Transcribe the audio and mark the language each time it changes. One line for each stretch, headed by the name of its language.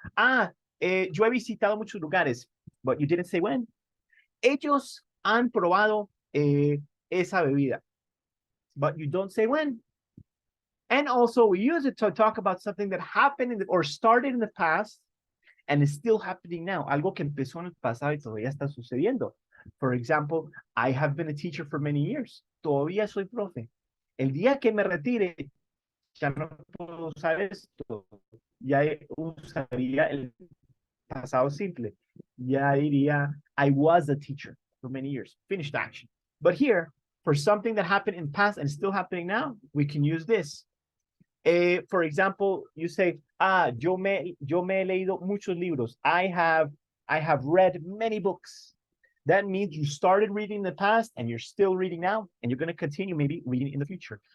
Spanish: Yo he visitado muchos lugares,
English: but you didn't say when.
Spanish: Ellos han probado esa bebida,
English: but you don't say when. And also we use it to talk about something that happened or started in the past and is still happening now.
Spanish: Algo que empezó en el pasado y todavía está sucediendo.
English: For example, I have been a teacher for many years.
Spanish: Todavía soy profe. El día que me retire, ya no puedo usar esto. Ya usaría el pasado simple. Ya diría,
English: I was a teacher for many years. Finished action. But here, for something that happened in the past and still happening now, we can use this. For example, you say,
Spanish: yo me he leído muchos libros.
English: I have read many books. That means you started reading in the past and you're still reading now, and you're going to continue maybe reading in the future.